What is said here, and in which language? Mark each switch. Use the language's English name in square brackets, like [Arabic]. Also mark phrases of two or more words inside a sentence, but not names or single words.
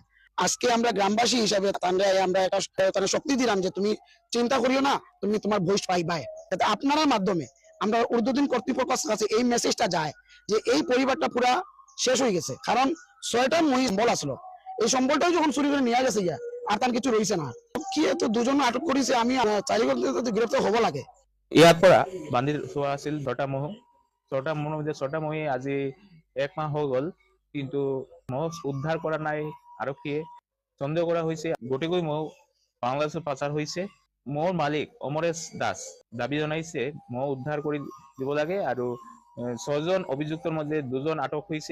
[Bangla] আজকে আমরা গ্রামবাসী হিসাবে তান্ডে আমরা একটা শক্তি দিলাম যে তুমি চিন্তা করিও না, তুমি তোমার ভোজ পাইবাই। যাতে আপনার মাধ্যমে আমরা উর্দুদিন কর্তৃপক্ষের কাছে এই মেসেজটা যায় যে এই পরিবারটা পুরা শেষ হয়ে গেছে। কারণ 6টা মহিষ সম্বল আসলো, এই সম্বলটাও যখন চুরি করে নিয়ে গেছে গিয়া আর তার কিছু রয়েছে না। কি তো 2 জন আটক করেছে, আমি চাই গ্রেপ্তার হব লাগে। [Assamese] ইয়াৰ পৰা বান্ধি থোৱা আছিল 6টা মহ। 6টা মহৰ মধ্যে 6টা মহে আজি 1 মাহ হৈ গ'ল, কিন্তু মহ উদ্ধাৰ কৰা নাই আৰক্ষীয়ে। সন্দেহ কৰা হৈছে গোটেইকৈ মহ বাংলাদেশত পাচাৰ হৈছে। মহৰ মালিক অমৰেশ দাস দাবী জনাইছে মহ উদ্ধাৰ কৰি দিব লাগে, আৰু 6 জন অভিযুক্তৰ মধ্যে 2 জন আটক হৈছে।